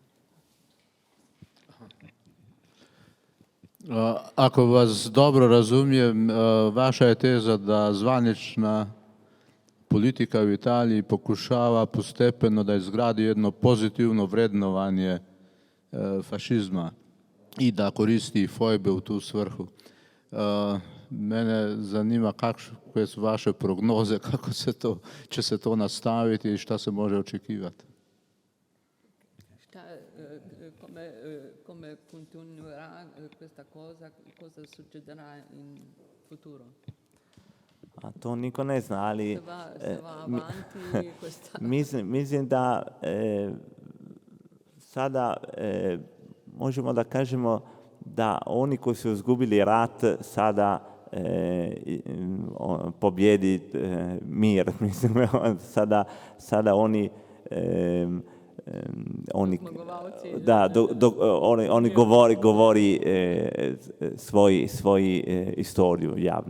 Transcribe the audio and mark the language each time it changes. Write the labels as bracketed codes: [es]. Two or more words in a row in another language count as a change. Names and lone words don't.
[sr] Ako vas dobro razumijem, vaša je teza da zvanična politika u Italiji pokušava postepeno da izgradi jedno pozitivno vrednovanje fašizma i da koristi fojbe u tu svrhu. Mene zanima kakve su vaše prognoze, kako će se to nastaviti i šta se može očekivati. [it] Come continuerà questa cosa succederà in futuro? [hr] A to niko ne zna, ali [it] se va avanti questa... [hr] mislim da sada možemo da kažemo da oni koji su izgubili rat sada pobjedi mir. Mislim, sada oni govori svoju istoriju javno.